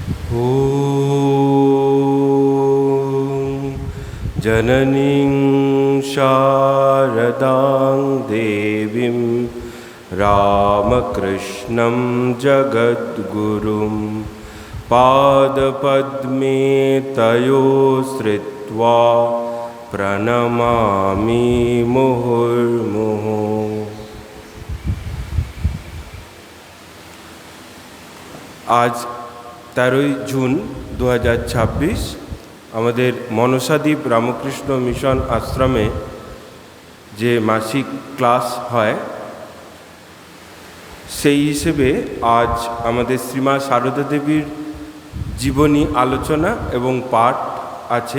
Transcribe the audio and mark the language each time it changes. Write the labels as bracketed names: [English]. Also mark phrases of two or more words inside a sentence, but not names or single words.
[Sanskrit] ॐ जननीं शारदां देवीं रामकृष्णं जगद्गुरुं पादपद्मे तयोश्रित्वा प्रणमामि मुहुर्मुहुः। [Bangla] आज 13 জুন 2026 আমাদের মনসাদ্বীপ রামকৃষ্ণ মিশন আশ্রমে যে মাসিক ক্লাস হয় সেই হিসেবে আজ আমাদের শ্রীমা সারদা দেবীর জীবনী আলোচনা এবং পাঠ আছে।